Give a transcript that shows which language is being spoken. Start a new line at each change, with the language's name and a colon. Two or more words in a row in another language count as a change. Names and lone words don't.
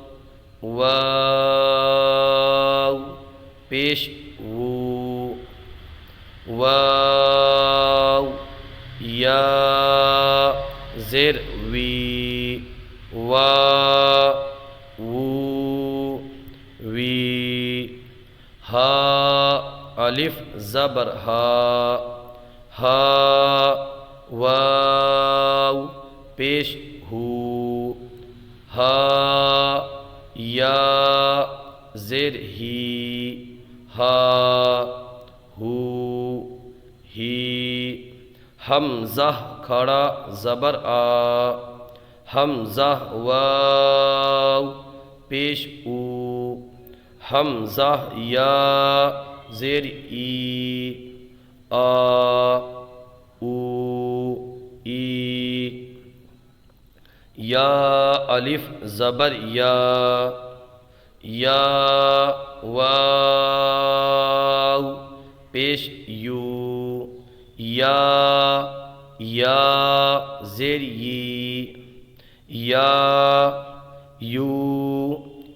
Urdu: واو پیش وو واو یا زیر وی وا وو وی ہا الف زبر ہا ہا واو پیش ہو ہا یا زیر ہی ہا ہو ہی حمزہ کھڑا زبر آ حمزہ واو پیش او حمزہ یا زیر ای آ او ای یا الف زبر یا واو پیش یو یا زیر ی، یا یو